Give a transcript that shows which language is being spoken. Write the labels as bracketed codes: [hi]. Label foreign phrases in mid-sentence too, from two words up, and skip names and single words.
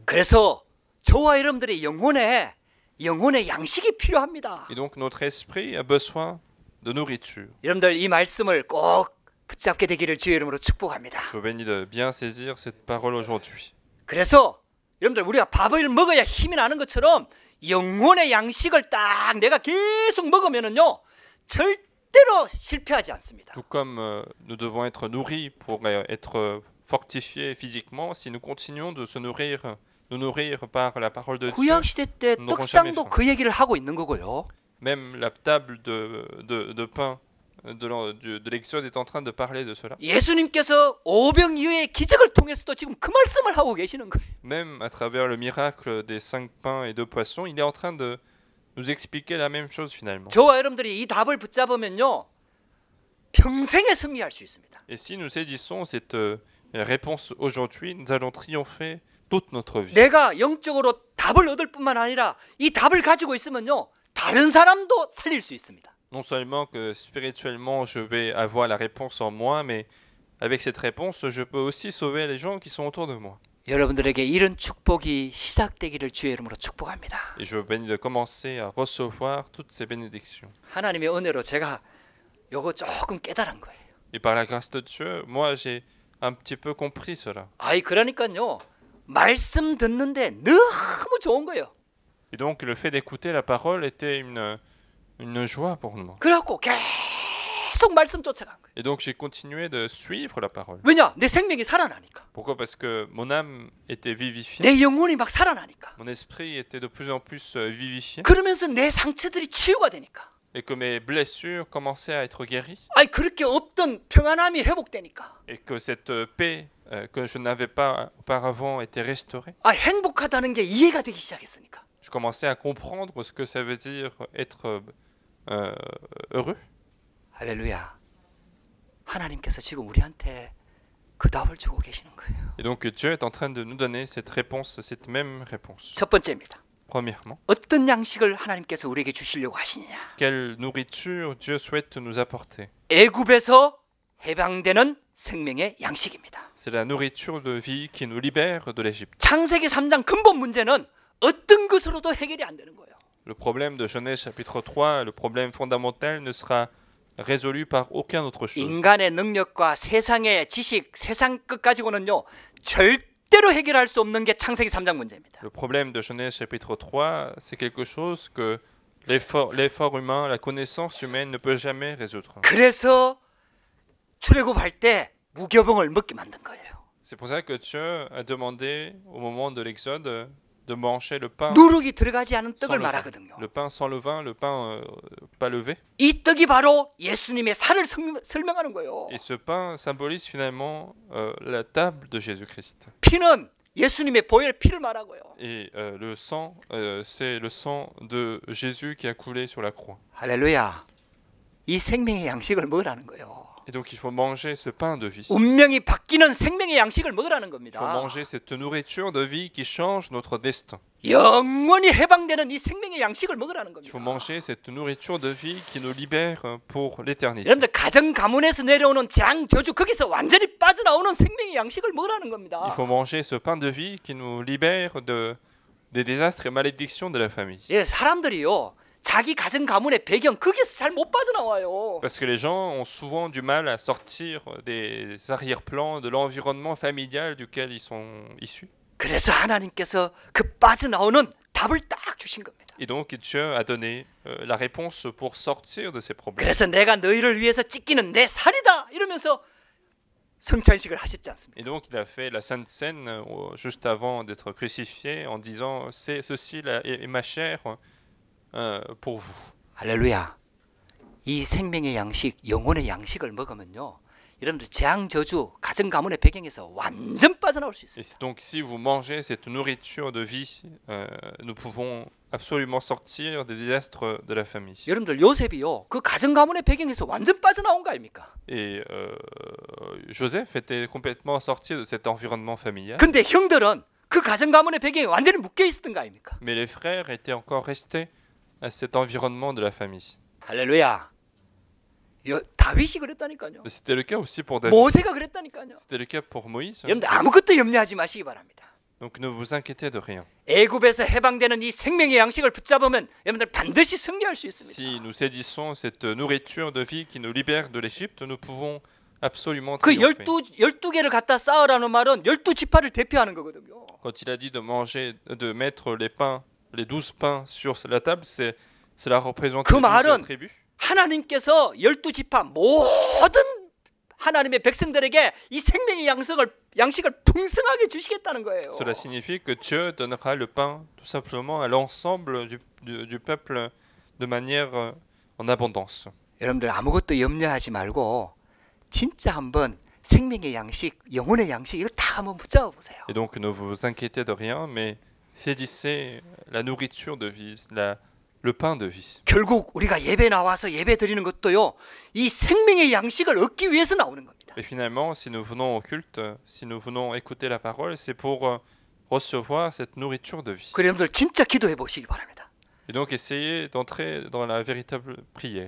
[ko] 그래서 저와 여러분들의 영혼에 양식이 필요합니다. [fr] Et donc notre esprit a besoin de nourriture. [ko] 여러분들 이 말씀을 꼭 붙잡게 되기를 주의 이름으로 축복합니다. [fr] Je vous bénis de bien saisir cette parole aujourd'hui. [ko] 그래서 여러분들 우리가 밥을 먹어야 힘이 나는 것처럼 영혼의 양식을 딱 내가 계속 먹으면은요 절대로 실패하지 않습니다. [fr] Tout comme nous devons être nourris pour être fortifiés physiquement, si nous continuons de nous nourrir par la parole de Dieu, [ko] 구약 시대 때 떡상도 그 얘기를 하고 있는 거고요. [fr] même la table de pain de l'Exode est en train de parler de cela. [ko] 예수님께서 오병 이어의 기적을 통해서도 지금 그 말씀을 하고 계시는 거예요. [fr] Même à travers le miracle des 5 pains et 2 poissons, il est en train de nous expliquer la même chose finalement. [ko] 저와 여러분들이 이 답을 붙잡으면요 평생에 승리할 수 있습니다. [fr] Et si nous saisissons cette réponse aujourd'hui, nous allons triompher toute notre vie. [ko] 내가 영적으로 답을 얻을 뿐만 아니라 이 답을 가지고 있으면요 다른 사람도 살릴 수 있습니다. [fr] Non seulement que spirituellement je vais avoir la réponse en moi, mais avec cette réponse, je peux aussi sauver les gens qui sont autour de moi. [ko] 여러분들에게 이런 축복이 시작되기를 주의 이름으로 축복합니다. [fr] Et je bénis de commencer à recevoir toutes ces bénédictions. [ko] 하나님의 은혜로 제가 요거 조금 깨달은 거예요. [fr] Et par la grâce de Dieu, moi j'ai un petit peu compris cela. [ko] 그러니까요. 말씀 듣는데 너무 좋은 거예요. [fr] Et donc le fait d'écouter la parole était une joie pour nous. [ko] 그래갖고 계속 말씀 쫓아간 거예요. [fr] Et donc j'ai continué de suivre la parole. [ko] 왜냐? 내 생명이 살아나니까. [fr] Pourquoi? Parce que mon âme était vivifiée. [ko] 내 영혼이 막 살아나니까. [fr] Mon esprit était de plus en plus vivifié. [ko] 그러면서 내 상처들이 치유가 되니까. [fr] Et que mes blessures commençaient à être guéries. [ko] 그렇게 없던 평안함이 회복되니까. [fr] Et que cette paix que je n'avais pas auparavant était restaurée. [ko] 행복하다는 게 이해가 되기 시작했으니까. [fr] Je commençais à comprendre ce que ça veut dire être heureux. [ko] 할렐루야. 하나님께서 지금 우리한테 그 답을 주고 계시는 거예요. [fr] Et donc Dieu est en train de nous donner cette réponse, cette même réponse. [ko] 첫 번째입니다. [fr] Premièrement, [ko] 어떤 양식을 하나님께서 우리에게 주시려고 하시느냐? [fr] quelle nourriture Dieu souhaite nous apporter? [ko] 애굽에서 해방되는 생명의 양식입니다. [fr] C'est la nourriture de vie qui nous libère de l'Égypte. [ko] 창세기 3장 근본 문제는 어떤 것으로도 해결이 안 되는 거예요. [fr] Le problème de Genèse chapitre 3, le problème fondamental ne sera résolu par aucun autre chose. [ko] 인간의 능력과 세상의 지식, 세상 것 가지고는요 절대로 해결할 수 없는 게 창세기 3장 문제입니다. [fr] Le problème de Genèse chapitre 3, c'est quelque chose que l'effort humain, la connaissance humaine ne peut jamais résoudre. [ko] 그래서 출애굽할 때 무교병을 먹게 만든 거예요. [fr] C'est pour ça que Dieu a demandé au moment de l'Exode de manger le pain [ko] 누룩이 들어가지 않은 [fr] sans [ko] 떡을 [fr] levain. [ko] 말하거든요. [fr] Le pain sans levain, le pain pas levé. [ko] 이 떡이 바로 예수님의 살을 설명하는 거예요. [fr] Et ce pain symbolise finalement la table de Jésus-Christ. [ko] 피는 예수님의 보혈 피를 말하고요. [fr] Et le sang, c'est le sang de Jésus qui a coulé sur la croix. [ko] 할렐루야. 이 생명의 양식을 먹으라는 거예요. [fr] Et donc il faut manger ce pain de vie. [ko] 운명이 바뀌는 생명의 양식을 먹으라는 [fr] Il [ko] 겁니다. [fr] faut manger cette nourriture de vie qui change notre destin. [ko] 영원히 해방되는 이 생명의 양식을 먹으라는 [fr] Il [ko] 겁니다. [fr] faut manger cette nourriture de vie qui nous libère pour l'éternité. [ko] 여러분들 가정 가문에서 내려오는 장 저주 거기서 완전히 빠져나오는 생명의 양식을 먹으라는 [fr] Il [ko] 겁니다. [fr] faut manger ce pain de vie qui nous libère des désastres et malédictions de la famille. [ko] 사람들이요. 자기 가정 가문의 배경 거기서 잘 못 빠져나와요. [fr] Parce que les gens ont souvent du mal à sortir des arrière-plans de l'environnement familial duquel ils sont issus. [ko] 그래서 하나님께서 그 빠져나오는 답을 딱 주신 겁니다. [fr] Et donc Dieu a donné la réponse pour sortir de ces problèmes. [ko] 그래서 내가 너희를 위해서 찢기는 내 살이다 이러면서 성찬식을 하셨지 않습니까? [fr] Et donc il a fait la Sainte Seine juste avant d'être crucifié en disant c'est ceci est ma chair pour vous. [ko] 할렐루야. 이 생명의 양식, 영혼의 양식을 먹으면요. 여러분들 재앙 저주, 가정 가문의 배경에서 완전 빠져나올 수 [fr] Et [ko] 있습니다. [fr] donc si vous mangez cette nourriture de vie, nous pouvons absolument sortir des désastres de la famille. [ko] 여러분들 요셉이요. 그 가정 가문의 배경에서 완전 빠져나온 거 아닙니까? [fr] Et Joseph était complètement sorti de cet environnement familial. [ko] 근데 형들은 그 가정 가문의 배경에 완전히 묶여 있었던 거 아닙니까? [fr] Mais les frères étaient encore restés à cet environnement de la famille. [ko] 할렐루야. 다윗이 그랬다니까요. [fr] C'était le cas aussi pour David. [ko] 모세가 그랬다니까요. [fr] C'était le cas pour Moïse. [ko] 여러분들 아무것도 염려하지 마시기 바랍니다. [fr] Donc ne vous inquiétez de rien. [ko] 애굽에서 해방되는 이 생명의 양식을 붙잡으면 여러분들 반드시 승리할 수 있습니다. [fr] Si nous saisissons cette nourriture de vie qui nous libère de l'Égypte, nous pouvons absolument [ko] 그 [fr] triompher. [ko] 12개를 갖다 쌓으라는 말은 12지파를 대표하는 거거든요. [fr] Quand il a dit de manger, de mettre les pains, les 12 pains sur la table, cela représente [ko] 그 [fr] les 12 [ko] 말은 [fr] tribus. [ko] 하나님께서 12지파 모든 하나님의 백성들에게 이 생명의 양식을 풍성하게 주시겠다는 거예요. [fr] Cela signifie que Dieu donnera le pain tout simplement à l'ensemble du peuple de manière en abondance. [ko] 여러분들 아무것도 염려하지 말고 진짜 한번 생명의 양식, 영혼의 양식 이거 다 한번 붙잡아 보세요. [fr] Et donc ne vous inquiétez de rien, mais saisissez la nourriture de vie, le pain de vie. [ko] 결국 우리가 예배 나와서 예배 드리는 것도요. 이 생명의 양식을 얻기 위해서 나오는 겁니다. [fr] Et finalement, si nous venons au culte, si nous venons écouter la parole, c'est pour recevoir cette nourriture de vie. [ko] 그래 여러분들 진짜 기도해 보시기 바랍니다. [fr] Et donc essayez d'entrer dans la véritable prière.